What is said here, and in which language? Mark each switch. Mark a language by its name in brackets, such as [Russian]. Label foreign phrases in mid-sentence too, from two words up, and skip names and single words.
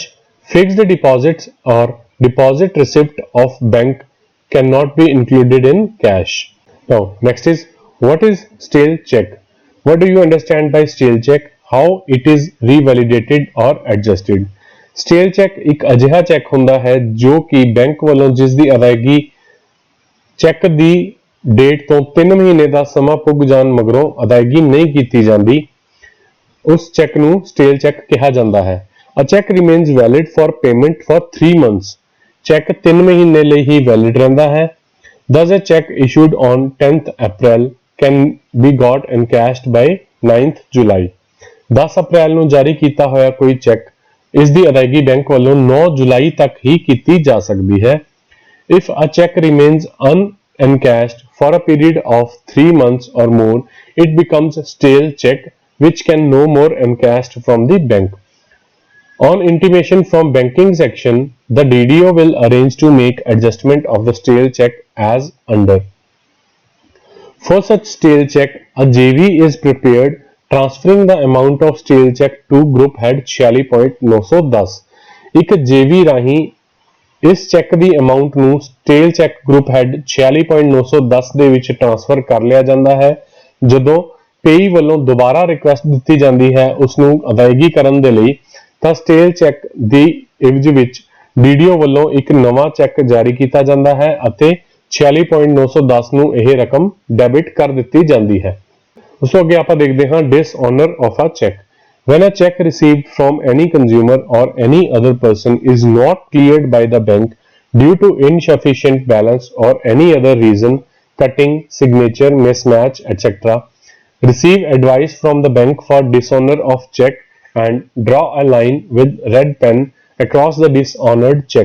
[English] Fixed deposits or deposit receipt of bank cannot be included in cash. Now, next is, what is stale check? What do you understand by stale check? How it is revalidated or adjusted? Stale check [Punjabi] ਇੱਕ ਅਜਿਹਾ ਚੈੱਕ ਹੁੰਦਾ ਹੈ ਜੋ ਕਿ ਬੈਂਕ ਵੱਲੋਂ ਜਿਸ ਦੀ ਅਦਾਇਗੀ ਚੈੱਕ ਦੀ ਡੇਟ ਤੋਂ 3 ਮਹੀਨੇ ਦਾ ਸਮਾਂ ਪੁੱਗ ਜਾਣ ਮਗਰੋਂ ਅਦਾਇਗੀ ਨਹੀਂ ਕੀਤੀ ਜਾਂਦੀ, ਉਸ ਚੈੱਕ ਨੂੰ [English] stale check [Punjabi] ਕਿਹਾ ਜਾਂਦਾ ਹੈ। [English] A check remains valid for payment for 3 months. [Punjabi] ਚੈੱਕ 3 ਮਹੀਨੇ ਲਈ ਹੀ ਵੈਲਿਡ ਰਹਿੰਦਾ ਹੈ। [English] Thus a check issued on 10th April can be got encashed by 9th July. [Punjabi] 10 ਅਪ੍ਰੈਲ ਨੂੰ ਜਾਰੀ ਕੀਤਾ ਹੋਇਆ ਕੋਈ ਚੈੱਕ ਇਸ ਦੀ ਅਦਾਇਗੀ ਬੈਂਕ ਵੱਲੋਂ 9 ਜੁਲਾਈ ਤੱਕ ਹੀ ਕੀਤੀ ਜਾ ਸਕਦੀ ਹੈ। [English] If a check remains unencashed for a period of 3 months or more, it becomes stale check which can no more encashed from the bank. On intimation from banking section, the DDO will arrange to make adjustment of the stale check as under. For such stale check, a JV is prepared transferring the amount of stale check to group head 46.910। [Punjabi] ਇੱਕ JV ਰਾਹੀਂ ਇਸ ਚੈੱਕ ਦੀ ਅਮਾਉਂਟ ਨੂੰ [English] stale check group head [Punjabi] 46.910 ਦੇ ਵਿੱਚ ਟ੍ਰਾਂਸਫਰ ਕਰ ਲਿਆ ਜਾਂਦਾ ਹੈ। ਜਦੋਂ ਪੇਈ ਵੱਲੋਂ ਦੁਬਾਰਾ ਰਿਕੁਐਸਟ ਦਿੱਤੀ ਜਾਂਦੀ ਹੈ ਉਸ ਨੂੰ ਅਦਾਇਗੀ ਕਰਨ ਦੇ ਲਈ, ਤਾਂ [English] stale check [Punjabi] ਦੀ ਇਵਜ ਵਿੱਚ DDO ਵੱਲੋਂ ਇੱਕ ਨਵਾਂ ਚੈੱਕ ਜਾਰੀ ਕੀਤਾ ਜਾਂਦਾ ਹੈ ਅਤੇ 46.910 ਨੂੰ ਇਹ ਰਕਮ ਡੈਬਿਟ ਕਰ ਦਿੱਤੀ ਜਾਂਦੀ ਹੈ। ਉਸ ਤੋਂ ਅੱਗੇ ਆਪਾਂ ਦੇਖਦੇ ਹਾਂ [English] dishonor of a check. When a check received from any consumer or any other person is not cleared by the bank due to insufficient balance or any other reason, cutting, signature, mismatch, etc. Receive advice from the bank for dishonor of check and draw a line with red pen across the dishonored check.